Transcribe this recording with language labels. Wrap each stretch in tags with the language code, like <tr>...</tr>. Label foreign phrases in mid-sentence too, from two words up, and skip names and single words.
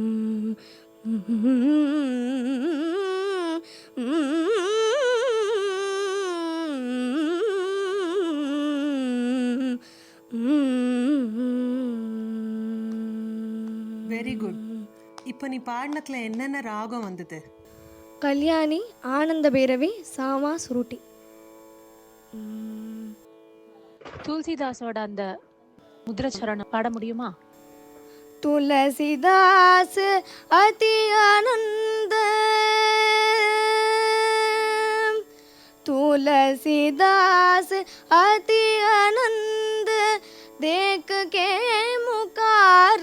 <en>very good.</en> <ta>இப்போ நீ பாடினத்துல என்னென்ன ராகம் வந்தது? கல்யாணி, ஆனந்த பைரவி, சாமா, சுருட்டி. துளசிதாஸோட அந்த முத்ரச்சரணம் பாட முடியுமா?</ta> <hi>तुलसीदास अति आनंद तुलसीदास अति आनंद देख के मुकार</hi>